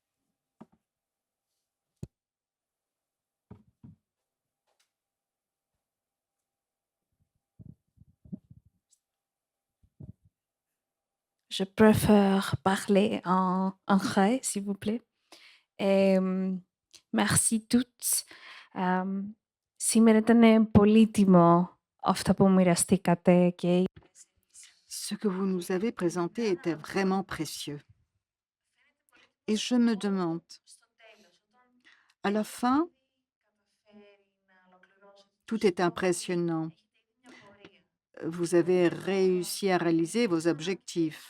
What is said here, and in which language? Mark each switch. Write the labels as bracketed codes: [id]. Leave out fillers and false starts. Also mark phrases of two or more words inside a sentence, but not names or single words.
[fr] Je préfère parler en anglais, s'il vous plaît. Merci toutes. [el] Σήμερα ήταν πολύτιμο αυτά που μοιραστήκατε και [fr] Ce que vous nous avez présenté était vraiment précieux. Et je me demande, à la fin, tout est impressionnant. Vous avez réussi à réaliser vos objectifs.